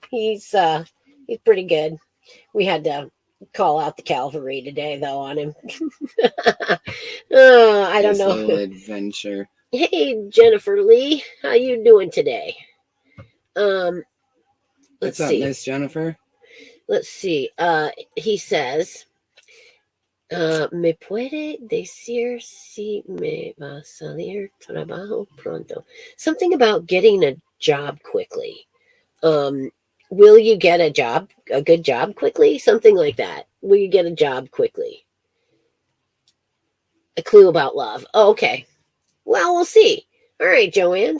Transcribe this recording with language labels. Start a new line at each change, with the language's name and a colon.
English: He's pretty good. We had to call out the cavalry today though on him. I don't know. little adventure. Hey Jennifer Lee, how you doing today? Let's What's up, see. Miss Jennifer? Let's see. He says,
Spanish: ¿me puede decir si me va a salir trabajo pronto?
English: Something about getting a job quickly. Will you get a good job quickly? Something like that. Will you get a job quickly? A clue about love. Oh, okay. Well, we'll see. All right, Joanne.